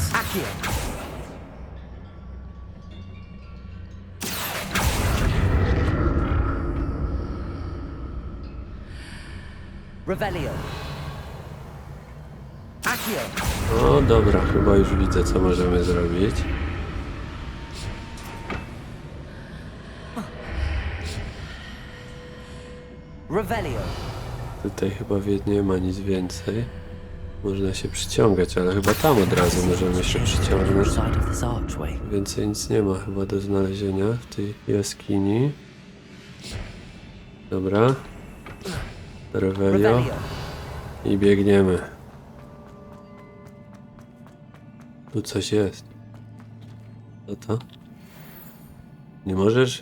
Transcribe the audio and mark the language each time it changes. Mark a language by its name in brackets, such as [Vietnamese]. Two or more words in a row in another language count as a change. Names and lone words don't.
[Polish] Accio. Revelio. Accio. O, dobra, chyba już widzę, co możemy zrobić. Revelio. Tutaj chyba nie ma nic więcej. Można się przyciągać, ale chyba tam od razu możemy się przyciągnąć. [English] Side of this archway. [Polish] Więcej nic nie ma chyba do znalezienia w tej jaskini. Dobra. Revelio. Revelio. I biegniemy. Tu coś jest. Co to? Nie możesz?